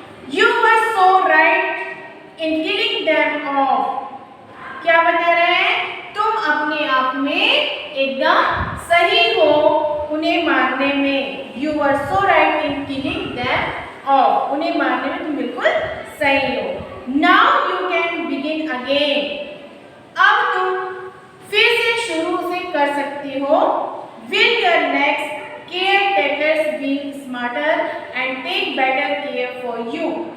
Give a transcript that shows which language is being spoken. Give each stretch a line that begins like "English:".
English: You were so right in killing them off.
Hindi: क्या बता रहे हैं? तुम अपने आप में एकदम सही हो उन्हें मारने में.
English: You were so right in killing them off.
Hindi: उन्हें मारने में तुम बिल्कुल सही हो.
English: Now you can begin again.
Hindi: अब तुम फिर से शुरू से कर सकती हो.
English: Will your next caretakers be smarter and take better care of you?